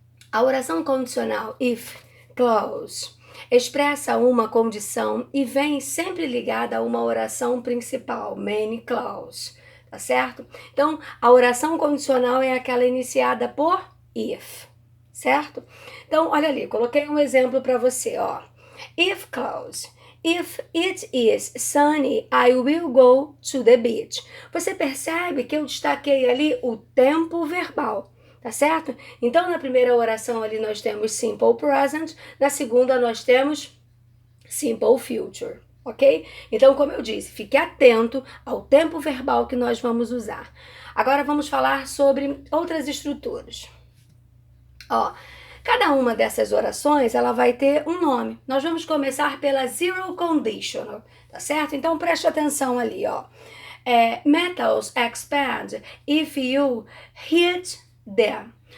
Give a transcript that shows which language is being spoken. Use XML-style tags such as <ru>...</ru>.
<pt>A oração condicional if clause expressa uma condição e vem sempre ligada a uma oração principal, main clause, tá certo? Então, a oração condicional é aquela iniciada por if, certo? Então, olha ali, coloquei um exemplo para você, ó.</pt> <en>If clause. If it is sunny, I will go to the beach.</en> <pt>Você percebe que eu destaquei ali o tempo verbal. Tá certo? Então, na primeira oração ali nós temos simple present, na segunda nós temos simple future, ok? Então, como eu disse, fique atento ao tempo verbal que nós vamos usar. Agora vamos falar sobre outras estruturas. Ó, cada uma dessas orações, ela vai ter um nome. Nós vamos começar pela zero conditional, tá certo? Então, preste atenção ali, ó.</pt> <en>Metals expand if you hit them.</en>